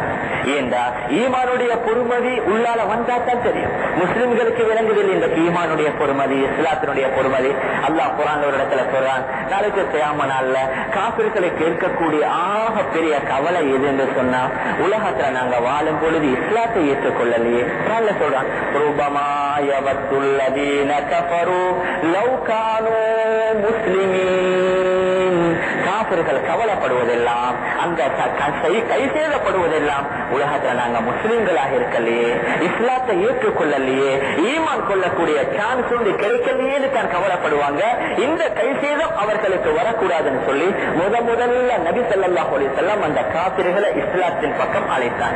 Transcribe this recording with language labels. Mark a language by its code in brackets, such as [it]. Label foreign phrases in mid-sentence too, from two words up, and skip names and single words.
[ta] ஏண்டா ஈமானுடைய பொறுமதி உள்ளால வந்தாத்தான் தெரியும். முஸ்லிம்களுக்கு விளங்குதில் இந்த ஈமானுடைய பொறுமதி, இஸ்லாத்தினுடைய பொறுமதி. அல்லாஹ் குர்ஆன் ஒரு இடத்துல சொல்றான், நாளைக்கு கியாமத் நாள்ல காபிர்களை கேட்கக்கூடிய ஆக பெரிய கவலை எது என்று சொன்னா, உலகத்துல நாங்க வாழும் பொழுது இஸ்லாத்தை ஏற்றுக்கொள்ளலையே. குர்ஆன்ல சொல்றான், [ar] ربما يود الذين كفروا لو كانوا مسلمين. [ta] காபிர்கள் கவலைப்படுவதெல்லாம், அந்த கை சேதப்படுவதெல்லாம், உலகத்துல நாங்க முஸ்லிம்களாக இருக்கலையே, இஸ்லாத்தை ஏற்றுக்கொள்ளலையே, ஈமான் கொள்ளக்கூடிய சான்ஸ் கிடைக்கலையேன்னு தான் கவலைப்படுவாங்க. இந்த கை சேதம் அவர்களுக்கு வரக்கூடாதுன்னு சொல்லி முதல்ல நபி [ar] صلى الله عليه وسلم [ta] அந்த காபிர்களை இஸ்லாத்தின் பக்கம் அழைத்தாங்க.